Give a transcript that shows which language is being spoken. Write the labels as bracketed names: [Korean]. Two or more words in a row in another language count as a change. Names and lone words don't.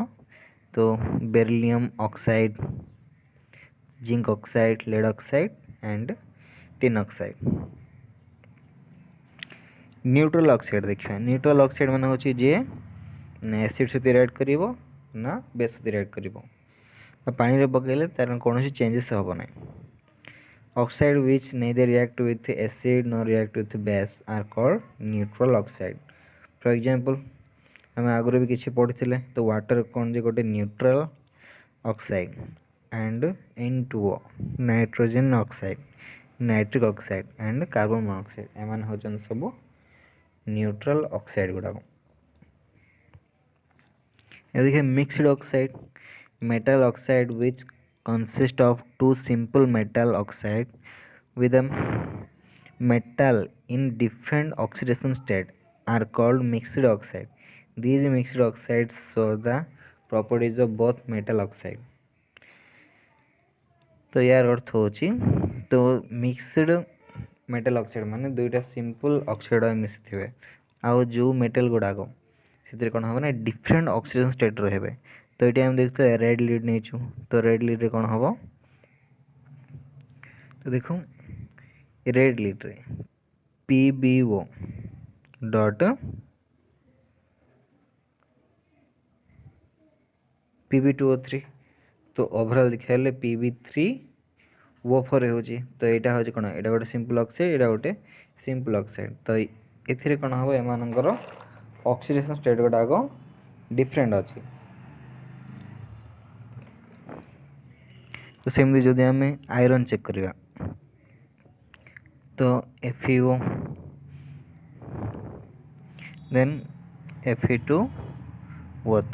[English] ତ beryllium oxide, zinc oxide, lead oxide and tin oxide. neutral oxide [Odia] ଦେଖିବା। [English] neutral oxide [Odia] ମାନେ ହେଉଛି ଯିଏ ଏସିଡ ସହିତ ରିଆକ୍ଟ କରିବ ନା ବେସ୍ ସହିତ ରିଆକ୍ଟ କରିବ। ପାଣିରେ ପକାଇଲେ ତାର କୌଣସି ଚେଞ୍ଜେସ୍ ହେବ ନାହିଁ। [English] ଅକ୍ସାଇଡ which neither react with acid nor react with base are called neutral oxide. For example, [Odia] ଆମେ ଆଗରୁ ବି କିଛି ପଢ଼ିଥିଲେ ତ ୱାଟର କ'ଣ ଯେ ଗୋଟେ [English] neutral oxide and N2O nitrogen oxide, nitric oxide and carbon monoxide [Odia] ଏମାନେ ହେଉଛନ୍ତି ସବୁ [English] neutral oxide [Odia] ଗୁଡ଼ାକ। ଏବେ ଦେଖିବା [English] mixed oxide. metal oxide which consist of two simple metal oxide with a metal in different oxidation state are called mixed oxide. These mixed oxides show the properties of both metal oxide. [Odia] ତ ଯାର ଅର୍ଥ ହେଉଛି ତ [English] mixed metal oxide [Odia] ମାନେ ଦୁଇଟା [English] simple oxide [Odia] ମିଶି ଥିବେ ଆଉ ଯୋ ମେଟାଲ ଗୁଡ଼ାକ ସେଥିରେ କ'ଣ ହେବ ନା [English] different oxygen state [Odia] ରହିବେ। ତ ଏଠି ଆମେ ଦେଖୁଥିବା [English] red lead [Odia] ନେଇଛୁ ତ [English] red leadre [Odia] କ'ଣ ହେବ ତ ଦେଖ [English] red leadre [Odia] PbO ଡଟ୍ Pb2O3 ତ ଓଭରଅଲ ଦେଖା ହେଲେ Pb3O4 ହେଉଛି ତ ଏଇଟା ହେଉଛି କ'ଣ ଏଇଟା ଗୋଟେ [English] simple oxide [Odia] ଏଇଟା ଗୋଟେ [English] simple oxide. [Odia] ତ ଏଥିରେ କ'ଣ ହେବ ଏମାନଙ୍କର [English] oxidation state [Odia] ଗୁଡ଼ାକ ଡିଫରେଣ୍ଟ ଅଛି। ତ ସେମିତି ଯଦି ଆମ ଆଇରନ ଚେକ କରିବା ତ FeO ଦେନ Fe2O3